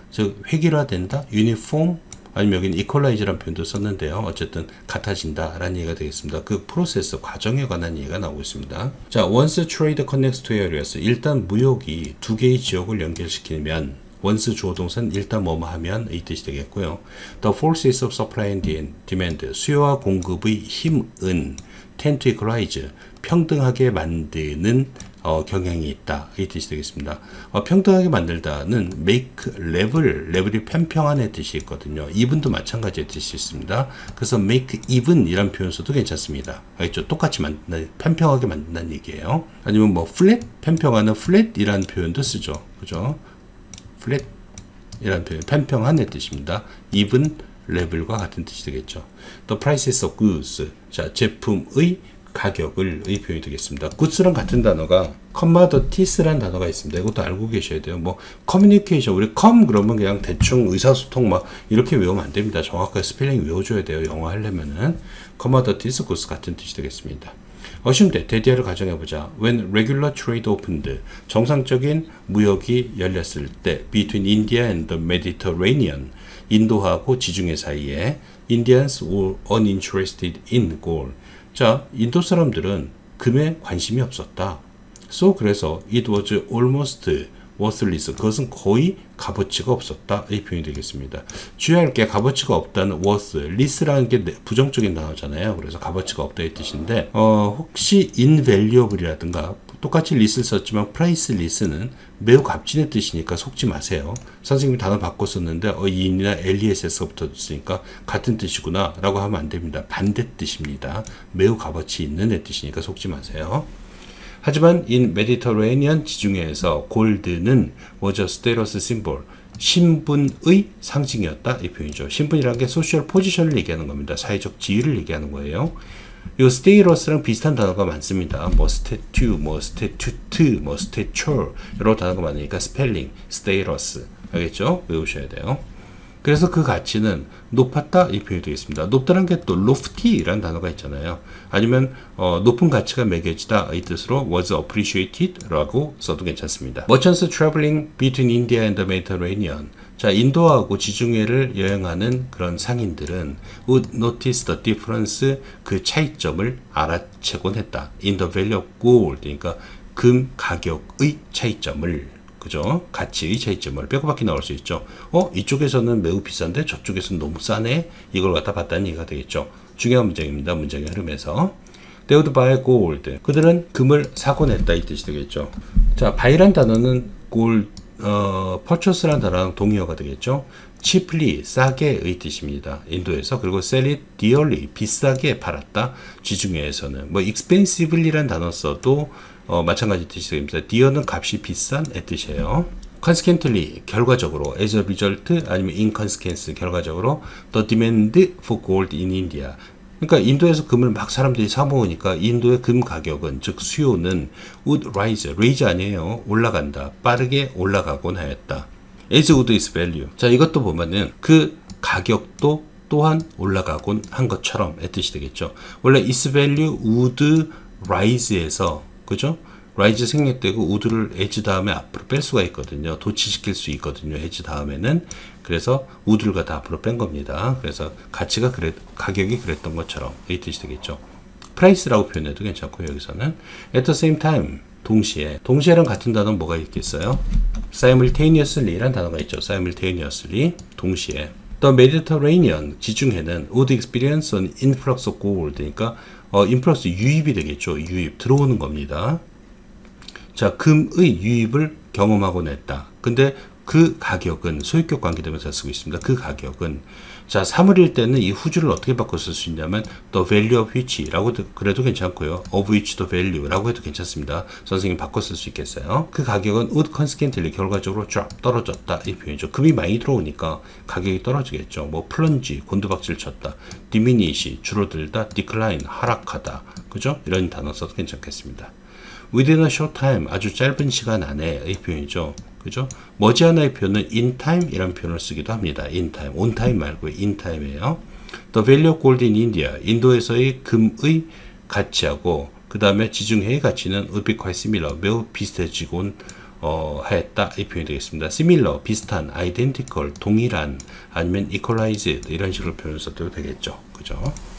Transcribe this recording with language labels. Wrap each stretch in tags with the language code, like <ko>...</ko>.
<ko>즉 획일화된다, 유니폼 아니면 여기는 equalize라는 표현도 썼는데요. 어쨌든 같아진다 라는 얘기가 되겠습니다. 그 프로세스, 과정에 관한 얘기가 나오고 있습니다. 자,</ko> <en>once trade connects to areas</en> <ko>일단 무역이 두 개의 지역을 연결시키면 once 주어동사는 일단 뭐뭐 하면 이 뜻이 되겠고요.</ko> <en>The forces of supply and demand</en> <ko>수요와 공급의 힘은</ko> <en>tend to equalize</en> <ko>평등하게 만드는 경향이 있다. 이 뜻이 되겠습니다. 평등하게 만들다는 make level이 편평한의 뜻이 있거든요. even도 마찬가지의 뜻이 있습니다. 그래서 make even 이란 표현 써도 괜찮습니다. 알겠죠? 똑같이 편평하게 만든다는 얘기예요. 아니면 뭐 flat 편평하는 flat 이란 표현도 쓰죠. 그죠? flat 이란 표현 편평한의 뜻입니다. even level과 같은 뜻이 되겠죠.</ko> <en>The prices of goods</en> <ko>자, 제품의 가격을 의 표현이 되겠습니다. goods랑 같은 단어가 commodities라는 단어가 있습니다. 이것도 알고 계셔야 돼요. 뭐 communication 우리 그러면 그냥 대충 의사소통 막 이렇게 외우면 안 됩니다. 정확하게 스펠링 외워줘야 돼요. 영어 하려면은 commodities, goods 같은 뜻이 되겠습니다. 어심대 대디어를 가정해보자.</ko> <en>When regular trade opened</en> <ko>정상적인 무역이 열렸을 때</ko> <en>between India and the Mediterranean</en> <ko>인도하고 지중해 사이에</ko> <en>Indians were uninterested in gold</en> <ko>자, 인도 사람들은 금에 관심이 없었다.</ko> <en>So</en> <ko>그래서</ko> <en>it was almost worthless.</en> <ko>그것은 거의 값어치가 없었다. 이 표현이 되겠습니다. 주의할 게 값어치가 없다는 worthless라는 게 부정적인 단어잖아요. 그래서 값어치가 없다 이 뜻인데 혹시 invaluable이라든가 똑같이 less를 썼지만 priceless는 매우 값진의 뜻이니까 속지 마세요. 선생님이 단어 바꿔 썼는데 in이나 less가 붙었으니까 같은 뜻이구나 라고 하면 안 됩니다. 반대 뜻입니다. 매우 값어치 있는 애 뜻이니까 속지 마세요. 하지만 in Mediterranean 지중해에서 골드는</ko> <en>was a status symbol</en> <ko>신분의 상징이었다 이 표현이죠. 신분이라는 게 소셜 포지션을 얘기하는 겁니다. 사회적 지위를 얘기하는 거예요. 이 스테이러스랑 비슷한 단어가 많습니다. 뭐 스태튜, 뭐 스태튜트, 뭐 스태처 여러 단어가 많으니까 스펠링, 스테이러스 알겠죠? 외우셔야 돼요. 그래서 그 가치는 높았다 이 표현이 되겠습니다. 높다는 게 또 lofty라는 단어가 있잖아요. 아니면 높은 가치가 매겨지다 이 뜻으로</ko> <en>was appreciated</en> <ko>라고 써도 괜찮습니다.</ko> <en>Merchants traveling between India and the Mediterranean</en> <ko>자, 인도하고 지중해를 여행하는 그런 상인들은</ko> <en>would notice the difference</en> <ko>그 차이점을 알아채곤 했다.</ko> <en>In the value of gold</en> <ko>그러니까 금 가격의 차이점을 그죠? 가치의 차이점을 빼고밖에 나올 수 있죠. 이쪽에서는 매우 비싼데 저쪽에서는 너무 싸네. 이걸 갖다 봤다는 얘기가 되겠죠. 중요한 문장입니다. 문장의 흐름에서.</ko> <en>They would buy gold.</en> <ko>그들은 금을 사곤 했다 이 뜻이 되겠죠. 자, buy란 단어는 gold, purchase란 단어랑 동의어가 되겠죠. cheaply, 싸게의 뜻입니다. 인도에서. 그리고</ko> <en>sell it dearly,</en> <ko>비싸게 팔았다. 지중해에서는. 뭐 expensively란 단어 써도 마찬가지 뜻이 됩니다. dear는 값이 비싼 의 뜻이에요.</ko> <en>consequently,</en> <ko>결과적으로,</ko> <en>as a result,</en> <ko>아니면</ko> <en>in consequence, 결과적으로 the demand for gold in India.</en> <ko>그러니까 인도에서 금을 막 사람들이 사 모으니까 인도의 금 가격은 즉 수요는</ko> <en>would raise</en> <ko>아니에요. 올라간다. 빠르게 올라가곤 하였다.</ko> <en>as would its value.</en> <ko>자, 이것도 보면은 그 가격도 또한 올라가곤 한 것처럼 의 뜻이 되겠죠. 원래</ko> <en>its value would rise</en> <ko>에서 그죠? rise 생략되고 would를 as 다음에 앞으로 뺄 수가 있거든요. 도치시킬 수 있거든요. as 다음에는. 그래서 would를 다 앞으로 뺀 겁니다. 그래서 가격이 그랬던 것처럼 이 뜻이 되겠죠. price라고 표현해도 괜찮고 여기서는</ko> <en>at the same time</en> <ko>동시에랑 같은 단어는 뭐가 있겠어요? simultaneously란 단어가 있죠. simultaneously 동시에.</ko> <en>The Mediterranean</en> <ko>지중해는</ko> <en>would experience an influx of gold.</en> <ko>그러니까 influx 유입이 되겠죠. 유입 들어오는 겁니다. 자, 금의 유입을 경험하곤 했다. 근데 그 가격은 소유격 관계대명사 쓰고 있습니다. 그 가격은 자, 사물일 때는 이 후주를 어떻게 바꿔 쓸 수 있냐면</ko> <en>the value of which</en> <ko>라고 그래도 괜찮고요.</ko> <en>of which the value</en> <ko>라고 해도 괜찮습니다. 선생님 바꿔 쓸 수 있겠어요. 그 가격은</ko> <en>would consequently</en> <ko>결과적으로 drop 떨어졌다 이 표현이죠. 금이 많이 들어오니까 가격이 떨어지겠죠. 뭐 plunge 곤두박질 쳤다, diminish 줄어들다, decline 하락하다, 그죠? 이런 단어 써도 괜찮겠습니다.</ko> <en>within a short time</en> <ko>아주 짧은 시간 안에 이 표현이죠. 그죠? 머지않아의 표현은 in time 이라는 표현을 쓰기도 합니다. in time, on time 말고 in time이에요.</ko> <en>The value of gold in India,</en> <ko>인도에서의 금의 가치하고 그 다음에 지중해의 가치는</ko> <en>would be quite similar,</en> <ko>매우 비슷해지곤 했다 이 표현이 되겠습니다. similar, 비슷한, identical, 동일한, 아니면 equalized 이런 식으로 표현을 써도 되겠죠. 그죠?</ko>